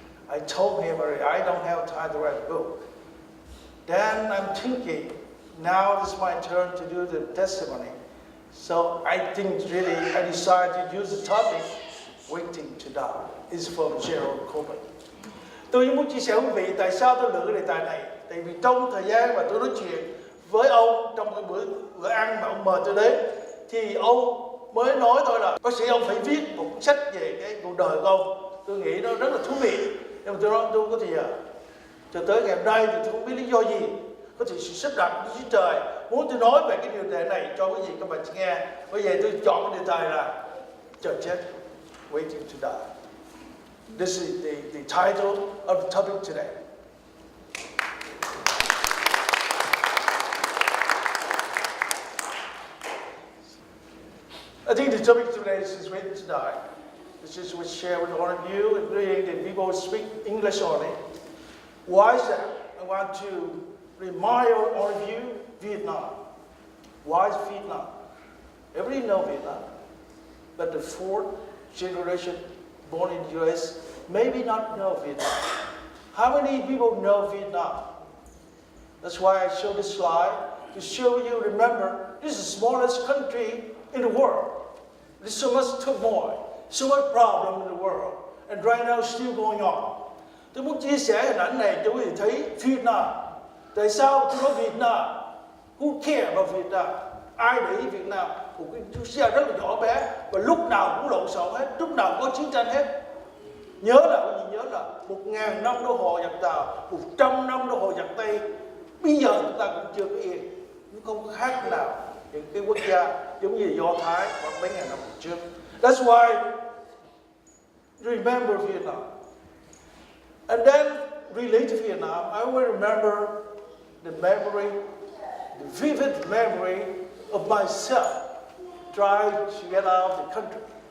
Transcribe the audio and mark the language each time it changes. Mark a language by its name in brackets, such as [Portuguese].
[English] I told him already, I don't have time to write a book. Then I'm thinking, now it's my turn to do the testimony. So I think really, I decided to use the topic, Waiting to Die. It's from General Colbert. [Vietnamese] Tôi muốn chia sẻ với quý vị tại sao tôi lựa cái đề tài này. Tại vì trong thời gian mà tôi nói chuyện với ông trong cái bữa ăn mà ông mời tôi đến, thì ông mới nói tôi là bác sĩ ông phải viết một cuốn sách về cái cuộc đời của ông. Tôi nghĩ nó rất là thú vị. Nhưng mà tôi nói tôi không có thời giờ. Cho tới ngày hôm nay thì tôi không biết lý do gì. Có thể sự sắp đặt của Chúa Trời muốn tôi nói về cái điều đề này cho quý vị các bạn nghe. Bởi vậy tôi chọn cái đề tài là chờ chết, Waiting to Die. [English] This is the title of the topic today. I think the topic today is Waiting to Die. This is what I share with all of you, including the people who speak English only. Why is that? I want to remind all of you, Vietnam. Why is Vietnam? Everybody knows Vietnam, but the fourth generation born in the US maybe not know Vietnam. How many people know Vietnam? That's why I show this slide, to show you, remember, this is the smallest country in the world. There's so much turmoil, so much problem in the world, and right now it's still going on. [Vietnamese] Tôi muốn chia sẻ hình ảnh này cho quý vị thấy Việt Nam. Tại sao tôi nói Việt Nam? [English] Who care about Việt Nam? [Vietnamese] Ai để ý Việt Nam? Một cái quốc gia rất là nhỏ bé và lúc nào cũng lộn xộn hết, lúc nào cũng có chiến tranh hết. Nhớ là 1000 năm đô hộ giặc Tàu, 100 năm đô hộ giặc Tây. Bây giờ chúng ta cũng chưa có yên, nó không có khác nào những cái quốc gia giống như Do Thái khoảng mấy ngàn năm trước. [English] That's why remember Vietnam. And then related to Vietnam, I will remember the memory, the vivid memory of myself trying to get out of the country.